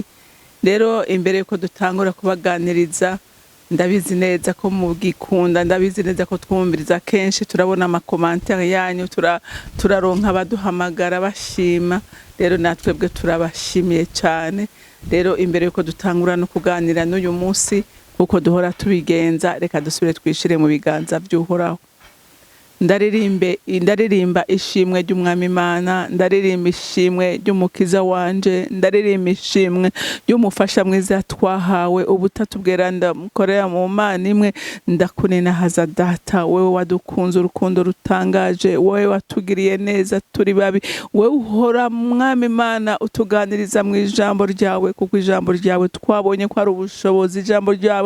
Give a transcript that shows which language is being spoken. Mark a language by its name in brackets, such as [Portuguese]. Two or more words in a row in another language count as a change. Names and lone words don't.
[Rundi] Rero imbere yuko dutangura kubaganiriza ndabizi neza ko mugikunda ndabizi neza ko twumviriza kenshi turabona amakomantere yanyu turaronka abaduhamagara bashima rero natwebwe turabashimiye cyane rero imbere yuko dutangura no kuganira n'uyu munsi uko duhora tubigenza reka dusubire twishire mu biganza by'uhoraho ndaririmba ishimwe ry'umwami Imana ndaririmba ishimwe ry'umukiza wanje ndaririmba ishimwe ry'umufasha mwiza twahawe ubutatu bweranda mukorera mu Mana imwe ndakunena haza data wewe wadukunze urukundo rutangaje wewe watugiriye neza turi babi wewe uhora mwami Imana utuganiriza mu ijambo ryawe kuko ijambo ryawe twabonye ko ari ubushobozi ijambo ryawe